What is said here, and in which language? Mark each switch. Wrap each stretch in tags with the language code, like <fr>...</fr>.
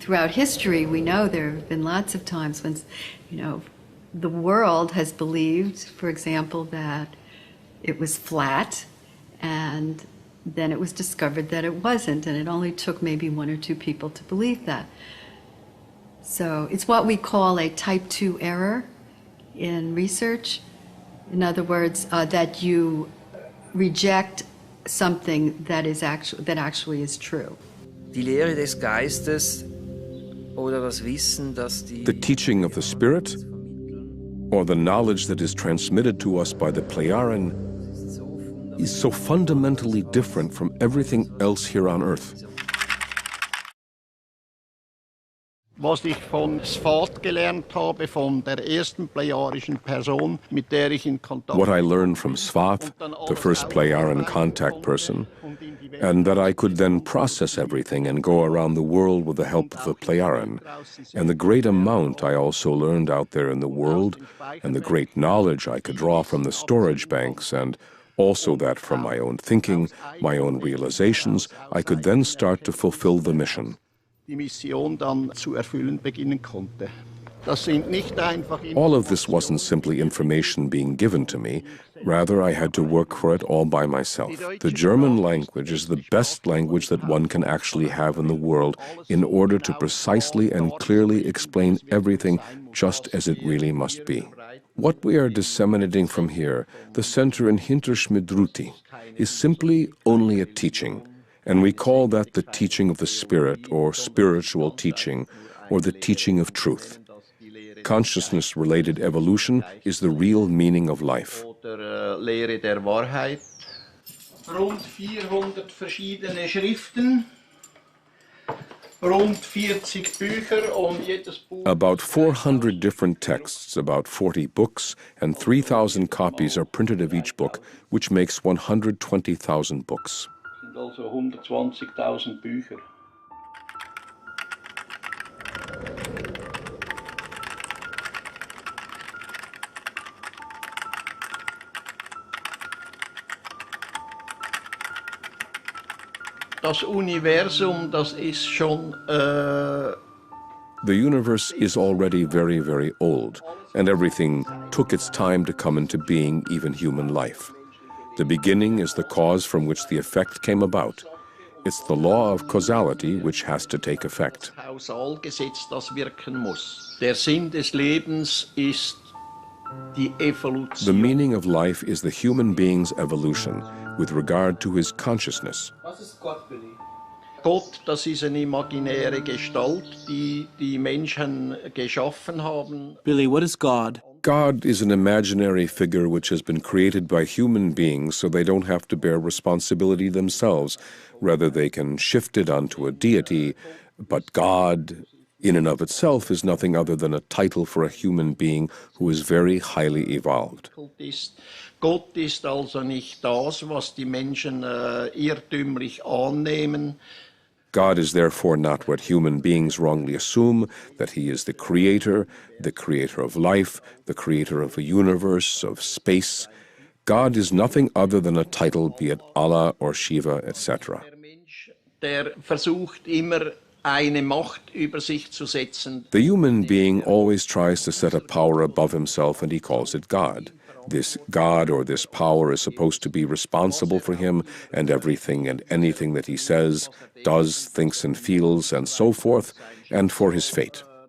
<en>Throughout history, we know there have been lots of times when, the world has believed, for example, that it was flat, and then it was discovered that it wasn't, and it only took maybe 1 or 2 people to believe that. So it's what we call a type 2 error in research. In other words, that you reject something that actually is true.</en> <de>Die Lehre des Geistes oder das Wissen, dass</de> <en>The teaching of the Spirit, or the knowledge that is transmitted to us by the Plejaren, is so fundamentally different from everything else here on Earth.</en> <de>Was ich von Svat gelernt habe, von der ersten plejarischen Person, mit der ich in Kontakt.</de> <en>What I learned from Svat, the first Plejaren contact person, and that I could then process everything and go around the world with the help of the Plejaren, and the great amount I also learned out there in the world, and the great knowledge I could draw from the storage banks, and also that from my own thinking, my own realizations, I could then start to fulfill the mission.</en> <de>Die Mission dann zu erfüllen beginnen konnte. Das sind nicht einfach.</de> <en>All of this wasn't simply information being given to me, rather I had to work for it all by myself. The German language is the best language that one can actually have in the world in order to precisely and clearly explain everything just as it really must be. What we are disseminating from here, the center in Hinterschmidruti, is simply only a teaching. And we call that the teaching of the Spirit, or spiritual teaching, or the teaching of truth. Consciousness-related evolution is the real meaning of life.</en> <de>Lehre der Wahrheit. Rund 400 verschiedene Schriften, rund 40 Bücher und jedes Buch.</de> <en>About 400 different texts, about 40 books, and 3,000 copies are printed of each book, which makes 120,000 books.</en> <de>Also 120.000 Bücher. Das Universum, das ist schon...</de> <en>The universe is already very, very old, and everything took its time to come into being, even human life. The beginning is the cause from which the effect came about. It's the law of causality which has to take effect.</en> <de>Kausalgesetz, das wirken muss. Der Sinn des Lebens ist die Evolution.</de> <en>The meaning of life is the human being's evolution with regard to his consciousness.</en> <de>Was ist Gott, Billy? Gott, das ist eine imaginäre Gestalt, die die Menschen geschaffen haben.</de> <en>Billy, what is God? God is an imaginary figure which has been created by human beings so they don't have to bear responsibility themselves. Rather, they can shift it onto a deity. But God, in and of itself, is nothing other than a title for a human being who is very highly evolved.</en> <de>Gott ist also nicht das, was die Menschen irrtümlich annehmen.</de> <en>God is therefore not what human beings wrongly assume, that he is the creator of life, the creator of a universe, of space. God is nothing other than a title, be it Allah or Shiva, etc.</en> <de>Der versucht immer eine Macht über sich zu setzen.</de> <en>The human being always tries to set a power above himself, and he calls it God. This God or this power is supposed to be responsible for him and everything and anything that he says, does, thinks and feels, and so forth, and for his fate.</en>